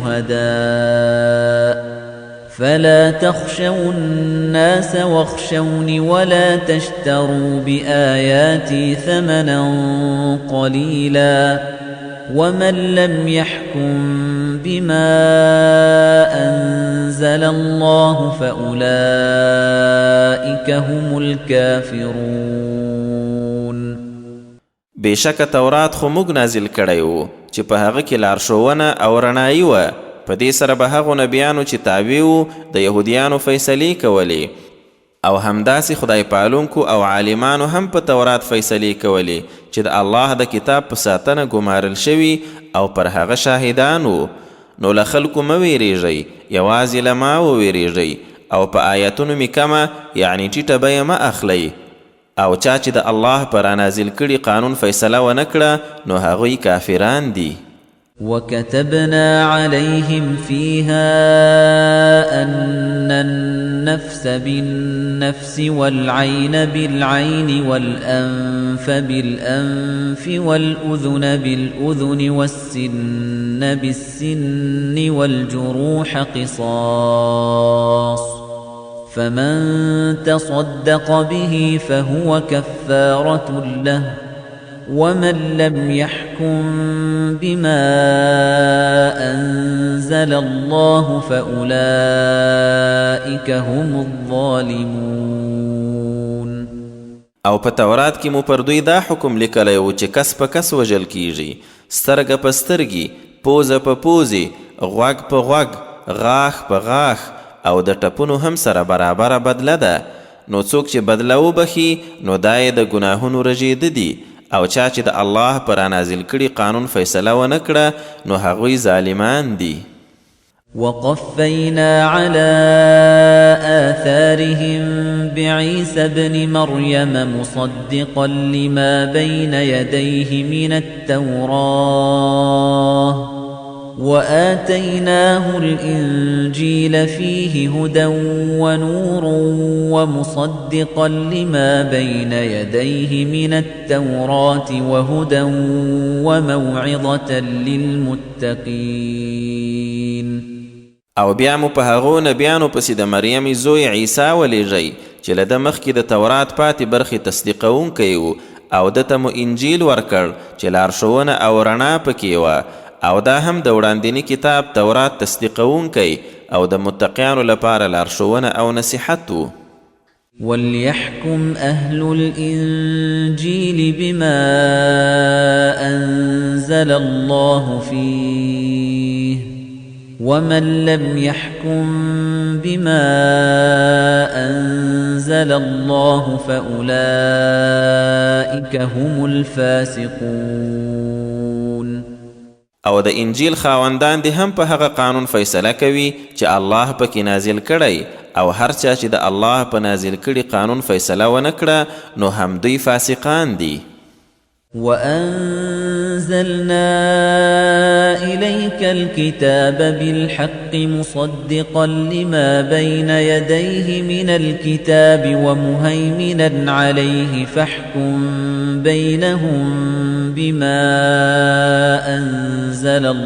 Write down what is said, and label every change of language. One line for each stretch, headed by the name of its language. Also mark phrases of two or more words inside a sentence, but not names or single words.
Arabic: شهداء فلا تخشوا الناس واخشوني ولا تشتروا بآياتي ثمنا قليلا ومن لم يحكم بما أنزل الله فأولئك هم الكافرون.
Pashto: بشک تورات خو موږ نازل کړی و چې په هغه کې لارښوونه او رڼایي وه. په دې سره به هغو نبیانو چې تابع وو د یهودیانو فیصلې کولې او همداسې خدای پالونکو او عالمانو هم په تورات فیصلې کولې چې د الله د کتاب په ساتنه ګمارل شوي او پر هغه شاهدان وو. نو له خلکو مه ویریږئ یوازې له ما وویریږئ او په آیتونو مې کمه یعنې ټیټه بیه مه اخلئ او چا چې د الله په رانازل کړي قانون فیصله ونه کړه نو هغوی کافران دي.
Arabic: وكتبنا عليهم فيها أن النفس بالنفس والعين بالعين والأنف بالأنف والأذن بالأذن والسن بالسن والجروح قصاص فمن تصدق به فهو كفارة له ومن لم يحكم بما أنزل الله فأولئك هم الظالمون.
Pashto: او په تورات کې مو پر دوی دا حکم لیکلی و چې کس په کس وژل کیږي، سترګه په سترګې، پوزه په پوزې، غوږ په غوږ، غاښ په غاښ او د ټپونو هم سره برابره بدله ده. نو څوک چې بدله وبخي نو دا یې د ګناهونو رژېده دي او چا چې د الله پر رانازل کړي قانون فیصله ونه کړه نو هغوی ظالمان دي.
Arabic: وقفينا على آثارهم بعيسى ابن مريم مصدقا لما بين يديه من التوراة وآتيناه الإنجيل فيه هدى ونور ومصدقا لما بين يديه من التوراة وهدى وموعظة للمتقين.
Pashto: او بیا مو په هغو نبیانو پسې د مریم زوی عیسی ولیږئ چې له ده مخکې د تورات پاتې برخې تصدیقونکی و او ده ته مو انجیل ورکړ چې لارښوونه او رڼا پکې وه او دا هم د وړاندیني کتاب تورات تصدیقونکی او د متقیانو لپاره لارښوونه او نصیحت و.
Arabic: وليحكم أهل الإنجيل بما أنزل الله فيه ومن لم يحكم بما أنزل الله فأولئك هم الفاسقون.
Pashto: او د انجیل خاوندان دي هم په هغه قانون فیصله کوي چې الله پکې نازل کړی او هر چا چې د الله په نازل کړي قانون فیصله ونه کړه نو هم دوی فاسقان دي.
Arabic: وأنزلنا إليك الكتاب بالحق مصدقا لما بين يديه من الكتاب ومهيمنا عليه فاحكم بينهم بما أنزل